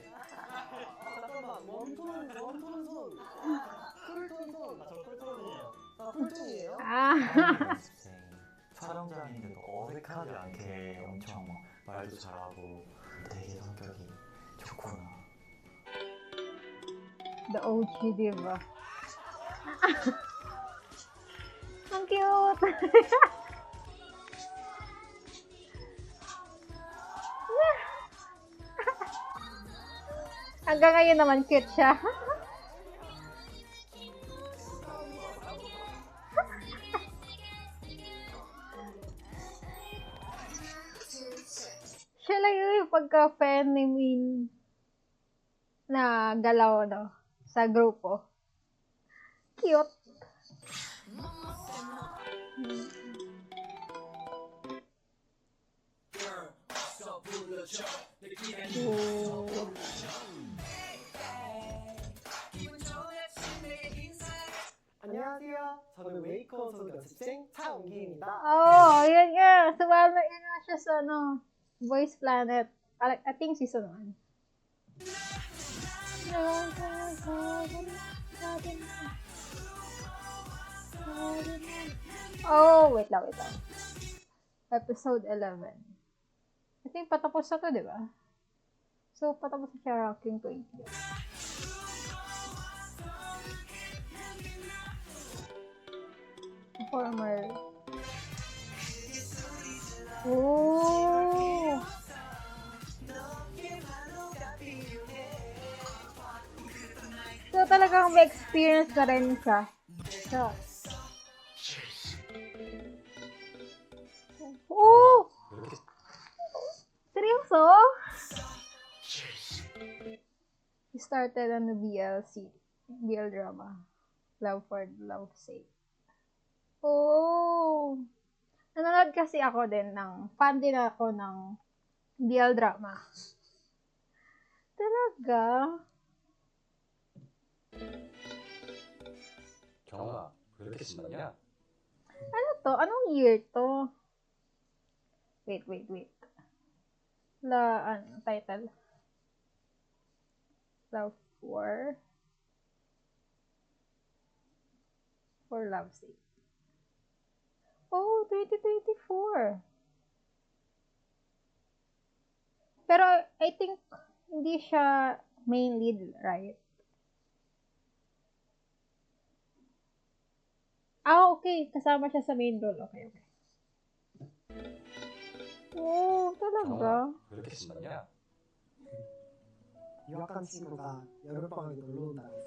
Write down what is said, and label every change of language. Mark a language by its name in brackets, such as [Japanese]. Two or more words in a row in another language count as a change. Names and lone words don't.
[Korean] 잠깐만, 웜톤은 손. 쿨톤 손. 저 쿨톤이에요. 나 쿨톤이에요. 촬영장인데도 어색하지 않게 엄청 막 말도 잘하고 되게 성격이 좋구나. [English] the OG, [Filipino] diba? Ang cute! Hanggang ngayon naman cute siya. Siya lang yung pagka-fan ni Min na galaw, no? Sa grupo. Cute. Oh. [Korean] 안녕하세요. 저는 웨이커 소속 연습생 차은기입니다. [Filipino] Oh, yun nga. Sumama yun nga siya sa ano, Voice Planet. [English] I think season 1. Oh, wait lang. [Filipino] Episode 11. [English] I think [Filipino] patapos na to, di ba? So, patapos na siya Rocking 20. Former. Oh! So, talagang may experience na rin siya. So, oh! Seryoso? [English] He started on the BL drama. Love for Love's Sake. Oh! [Filipino] Nanonood kasi ako din fan din ako ng [English] BL drama. [Filipino] Talaga? [Korean] 경아, 왜 이렇게 신났냐? [Filipino] Ano to? Anong year to? Wait. [English] Title? Love for Love's Sake. [Filipino] Oh, 2024. Pero, [English] I think, [Filipino] hindi siya [English] main lead, right? Okay. [Filipino] Kasama siya sa [English] main role. [Filipino] Okay. Oh, talaga? [Korean] 경아, 왜 이렇게 신났냐? 유학간 친구가 여름방학에 놀러 온답니다.